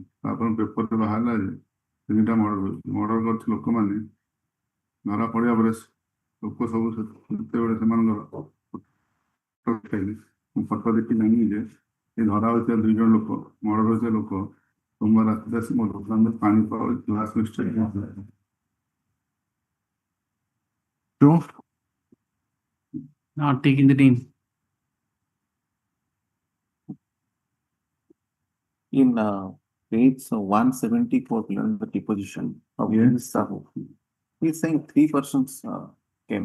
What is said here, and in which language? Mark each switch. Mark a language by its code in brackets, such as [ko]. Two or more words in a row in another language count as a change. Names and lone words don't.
[or] ତାପରେ ପେପରରେ ବାହାରିଲା ଯେ 3ଟା ମର୍ଡର କରିଥିବା ଲୋକମାନେ ଧରା ପଡିବା ପରେ ଲୋକ ସବୁ ସେତେବେଳେ ସେମାନଙ୍କର ଦେଖାଇଲେ। ମୁଁ ଫଟୋ ଦେଖି ଜାଣିଲି ଯେ ଏ ଧରା ହୋଇଥିବା 2 ଜଣ ଲୋକ ମର୍ଡର ହୋଇଥିବା ଲୋକ ସୋମବାର ରାତିରେ ଆସି ମୋ ଦୋକାନରେ ପାଣି [en] pouch glass mixture Not taking the name. In page 174, the deposition of Sahoo, he's saying 3 persons came.